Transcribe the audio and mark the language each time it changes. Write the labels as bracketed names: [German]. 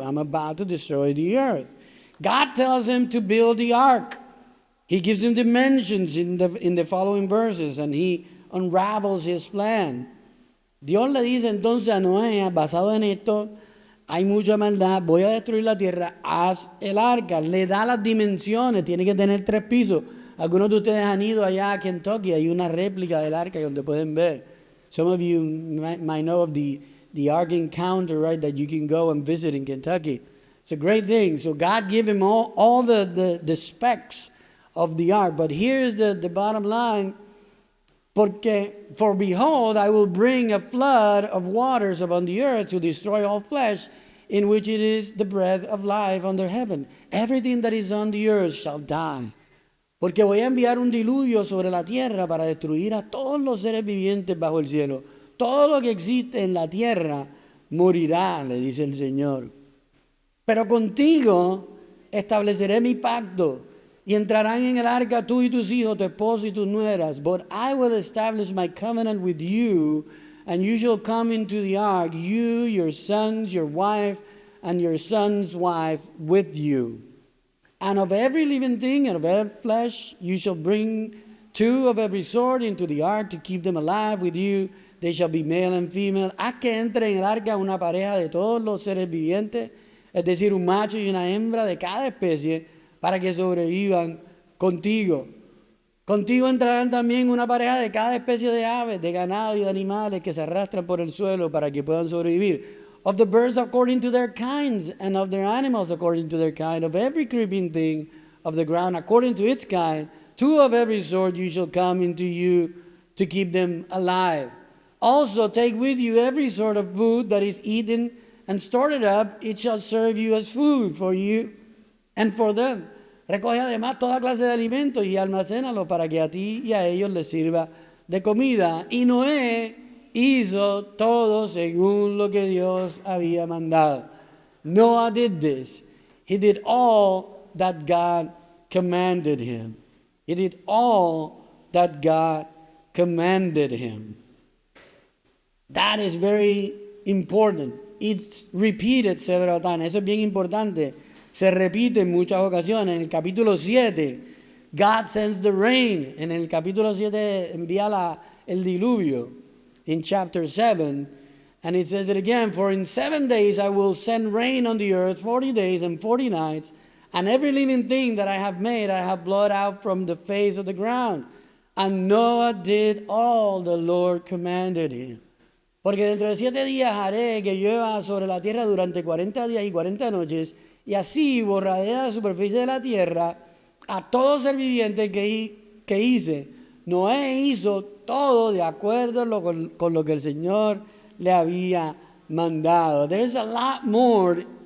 [English] I'm about to destroy the earth. God tells him to build the ark. He gives him dimensions in the following verses, and he unravels his plan. [Spanish] Dios le dice entonces a Noé, basado en esto, hay mucha maldad, voy a destruir la tierra, haz el arca. Le da las dimensiones, tiene que tener 3 pisos. Algunos de ustedes han ido allá a Kentucky, hay una réplica del arca donde pueden ver. [English] Some of you might know of the Ark Encounter, right, that you can go and visit in Kentucky. It's a great thing. So God gave him all the specs of the ark. But here's the bottom line. For behold, I will bring a flood of waters upon the earth to destroy all flesh, in which it is the breath of life under heaven. Everything that is on the earth shall die. [Spanish] Porque voy a enviar un diluvio sobre la tierra para destruir a todos los seres vivientes bajo el cielo. Todo lo que existe en la tierra morirá, le dice el Señor. Pero contigo estableceré mi pacto, y entrarán en el arca tú y tus hijos, tu esposo y tus nueras. [English] But I will establish my covenant with you, and you shall come into the ark, you, your sons, your wife, and your son's wife with you. And of every living thing and of every flesh you shall bring 2 of every sort into the ark to keep them alive with you. They shall be male and female. [Spanish] Haz que entre en el arca una pareja de todos los seres vivientes, es decir, un macho y una hembra de cada especie, para que sobrevivan contigo. Contigo entrarán también una pareja de cada especie de aves, de ganado y de animales que se arrastran por el suelo para que puedan sobrevivir. [English] Of the birds according to their kinds, and of their animals according to their kind, of every creeping thing of the ground according to its kind, 2 of every sort you shall come into you to keep them alive. Also take with you every sort of food that is eaten, and store it up, it shall serve you as food for you and for them. [Spanish] Recoge además toda clase de alimentos y almacénalo para que a ti y a ellos les sirva de comida. Y Noé hizo todo según lo que Dios había mandado. [English] Noah did this. He did all that God commanded him. He did all that God commanded him. That is very important. It's repeated several times. [Spanish] Eso es bien importante. Se repite en muchas ocasiones. En el capítulo 7, [English] God sends the rain. [Spanish] En el capítulo 7 envía el diluvio. [English] In chapter 7, and it says it again, for in 7 days I will send rain on the earth, 40 days and 40 nights, and every living thing that I have made I have blotted out from the face of the ground. And Noah did all the Lord commanded him. [Spanish] Porque dentro de 7 días haré que llueva sobre la tierra durante 40 días y 40 noches, y así borraré de la superficie de la tierra a todo ser viviente que hice. Noé hizo todo de acuerdo con lo que el Señor le había mandado. [English] There's a lot more